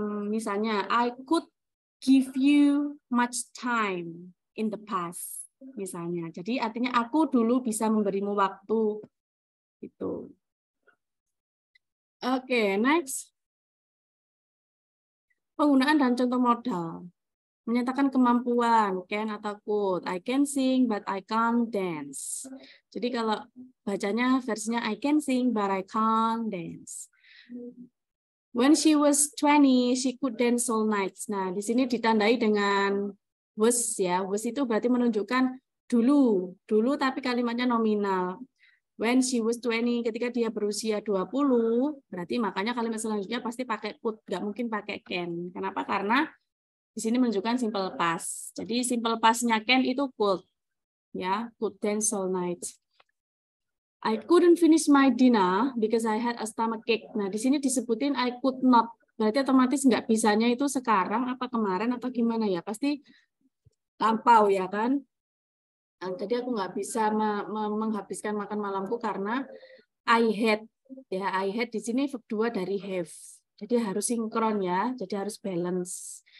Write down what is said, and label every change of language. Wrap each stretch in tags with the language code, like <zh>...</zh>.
<en>Misalnya, I could give you much time in the past, misalnya.</en> <id>Jadi artinya aku dulu bisa memberimu waktu. Gitu. Oke, next. Penggunaan dan contoh modal. Menyatakan kemampuan, can atau could.</id> <en>I can sing, but I can't dance.</en> <id>Jadi kalau bacanya versinya</id> <en>I can sing, but I can't dance. When she was 20, she could dance all night.</en> <id>Nah, di sini ditandai dengan was ya. Was itu berarti menunjukkan dulu. Dulu tapi kalimatnya nominal.</id> <en>When she was 20,</en> <id>ketika dia berusia 20, berarti makanya kalimat selanjutnya pasti pakai could, nggak mungkin pakai can. Kenapa? Karena di sini menunjukkan simple past. Jadi simple past-nya can itu could.</id> <en>Ya, could dance all night. I couldn't finish my dinner because I had a stomachache.</en> <id>Nah, di sini disebutin</id> <en>I could not.</en> <id>Berarti otomatis nggak bisanya itu sekarang, apa kemarin, atau gimana ya? Pasti lampau ya kan? Nah, jadi aku nggak bisa menghabiskan makan malamku karena</id> <en>I had.</en> <id>Ya, I had di sini verb 2 dari have. Jadi harus sinkron ya, jadi harus balance.</id>